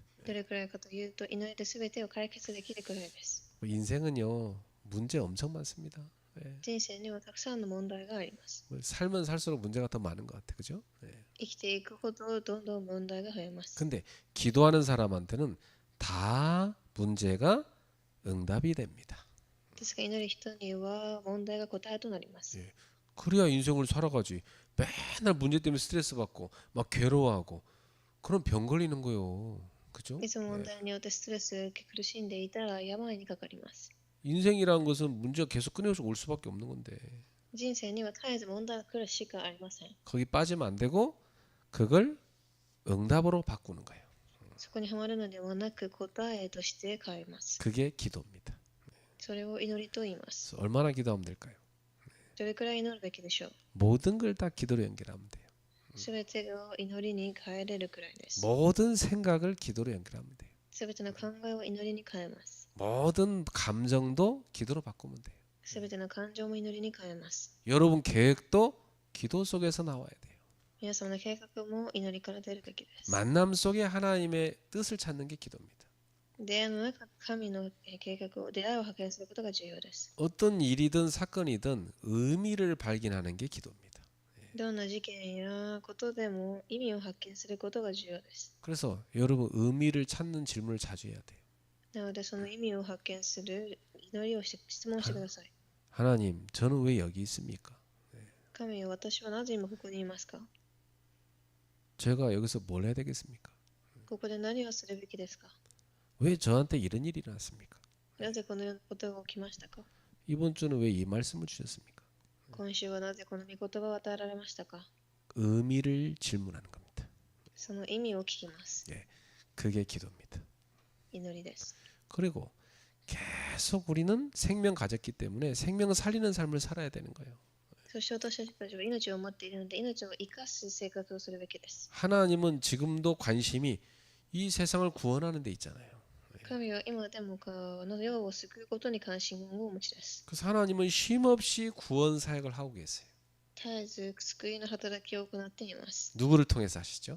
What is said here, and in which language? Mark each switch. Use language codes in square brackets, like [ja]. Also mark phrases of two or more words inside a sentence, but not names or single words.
[ja] どれくらいかというと、祈りで全てを解決できるくらいです。 [ko] 인생은요 문제 엄청 많습니다. 예. [ja] 人生にはたくさんの問題があります。 [ko] 살면 살수록 문제가 더 많은 것 같아, 그죠? 예. [ja] 生きていくほどどんどん問題が増えます。 [ko] 근데 기도하는 사람한테는 다 문제가 응답이 됩니다. [ja] ですが、祈る人には問題が答えとなります。 [ko] 예. 그래야 인생을 살아가지. 맨날 문제 때문에 스트레스 받고 막 괴로워하고 그럼 병 걸리는 거요. 그죠? [ja] いつも問題によってストレスを受け苦しんでいたら病にかかります。 [ko] 인생이라는 것은 문제가 계속 끊임없이 올 수밖에 없는 건데 [ja] 人生には絶えず問題が来るしかありません。 [ko] 거기 빠지면 안 되고 그걸 응답으로 바꾸는 거예요. [ja] そこにはまるのではなく答えとして変えます。 [ko] 그게 기도입니다. [ja] それを祈りと言います。 [ko] 그래서 얼마나 기도하면 될까요? [ja] どれくらい祈るべきでしょう。 [ko] 모든 걸 다 기도로 연결하면 돼요. [ja] すべてを祈りに変えれるくらいです。 [ko] 모든 생각을 기도로 연결하면 돼요. [ja] すべての考えを祈りに変えます。 [ko] 모든 감정도 기도로 바꾸면 돼요. [ja] すべての感情も祈りに変えます。 [ko] 여러분 계획도 기도 속에서 나와야 돼요. [ja] 皆様の計画も祈りから出るべきです。 [ko] 만남 속에 하나님의 뜻을 찾는 게 기도입니다. [ja] 出会いの中、神の計画を、出会いを発見することが重要です。 [ko] 어떤 일이든 사건이든 의미를 발견하는 게 기도입니다. [ja] どんな事件やことでも意味を発見することが重要です。 [ko] 그래서 여러분 의미를 찾는 질문을 자주 해야 돼요. [ja] なので、その意味を発見する祈りをして質問してください。 [ko] 하나님, 저는 왜 여기 있습니까? [ja] 神よ、私はなぜ今ここにいますか？ [ko] 제가 여기서 뭘 해야 되겠습니까? [ja] ここで何をするべきですか？ [ko] 왜 저한테 이런 일이 일어났습니까? [ja] なぜこのようなことが起きましたか？ [ko] 이번 주는 왜 이 말씀을 주셨습니까? [ja] 今週はなぜこの御言葉を与えられましたか？ [ko] 의미를 질문하는 겁니다. [ja] その意味を聞きます。 [ko] 그게 기도입니다. [ja] 祈りです。 [ko] 그리고 계속 우리는 생명 가졌기 때문에 생명을 살리는 삶을 살아야 되는 거예요. [ja] そして私たちは命を持っているので、命を生かす生活をするべきです。 [ko] 하나님은 지금도 관심이 이 세상을 구원하는 데 있잖아요. [ja] 神は今でもこの世を救うことに関心をお持ちです。 [ko] 그래서 하나님은 쉼없이 구원 사역을 하고 계세요. [ja] 絶えず救いの働きを行っています。 [ko] 누구를 통해서 하시죠?